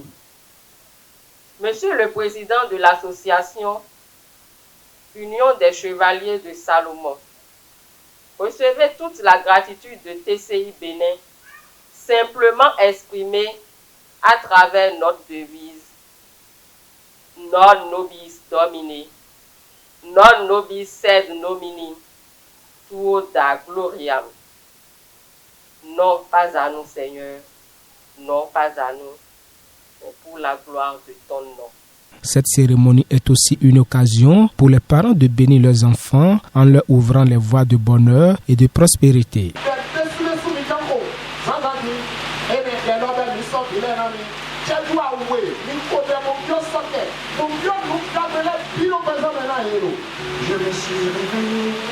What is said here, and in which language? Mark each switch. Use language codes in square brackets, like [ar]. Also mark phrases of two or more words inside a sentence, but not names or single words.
[fr] Monsieur le Président de l'association Union des Chevaliers de Salomon, recevez toute la gratitude de TCI Bénin, simplement exprimée à travers notre devise [la] Non nobis Domini, non nobis sed nomini, tuoda gloriam. [fr] Non pas à nous, Seigneur, non pas à nous, mais pour la gloire de ton nom. Cette cérémonie est aussi une occasion pour les parents de bénir leurs enfants en leur ouvrant les voies de bonheur et de prospérité. Je me suis réveillé